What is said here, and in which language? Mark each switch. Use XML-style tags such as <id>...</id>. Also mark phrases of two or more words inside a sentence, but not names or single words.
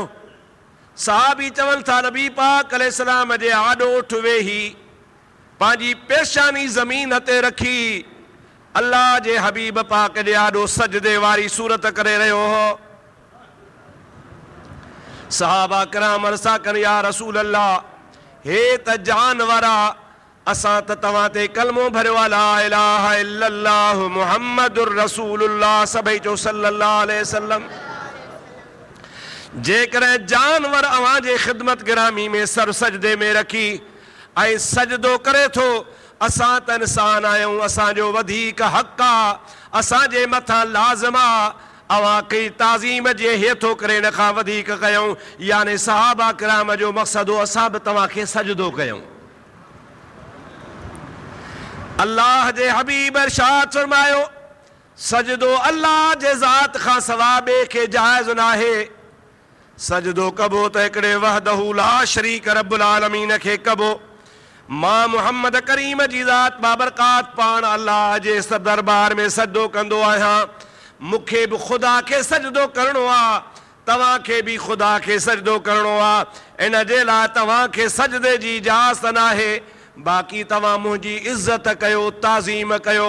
<sd>सहाबी चवनि था नबी पाक अलैहिस्सलाम जे आॾो उठ वेही पंहिंजी पेशानी ज़मीन ते रखी अल्लाह जे हबीब पाक जे आॾो सजदे वारी सूरत करे रहियो हो। सहाबा किराम अर्ज़ा कनि</sd> <ar>يا رسول الله,</ar> <sd>हे त जानवर आहे, असां त तव्हां ते कलमो भरियो आहे</sd> <ar>لا إله إلا الله محمد رسول الله.</ar> <sd>सभई चओ</sd> <ar>صلى الله عليه وسلم.</ar> <sd>जेकॾहिं जानवर अव्हां जे ख़िदमत गिरामी में सर सजदे में रखी ऐं सजदो करे थो, असां त इंसान आहियूं, असांजो वधीक हक़ आहे, असांजे मथां लाज़िम आहे अवां कई ताज़ीम जे हेठो करे इन खां वधीक कयूं। यानी सहाबा किराम जो मक़सदु हो असां बि तव्हांखे सजदो कयूं। अल्लाह जे हबीब इरशाद फरमायो, सजदो अल्लाह जे ज़ात खां सवा ॿिए खे जाइज़ न आहे। सजदो कबो त हिकिड़े</sd> <ar>وحده لا شريك رب العالمين</ar> <sd>खे कबो। मां मुहम्मद करीम जी ज़ात बाबरकात पाण अल्लाह जे दरबार में सजदो कंदो आहियां। मूंखे बि ख़ुदा खे सजदो करिणो आहे, तव्हांखे बि ख़ुदा खे सजदो करिणो आहे। इन जे लाइ तव्हांखे सजदे जी इजाज़त न आहे। बाक़ी तव्हां मुंहिंजी इज़त कयो, ताज़ीम कयो।</sd>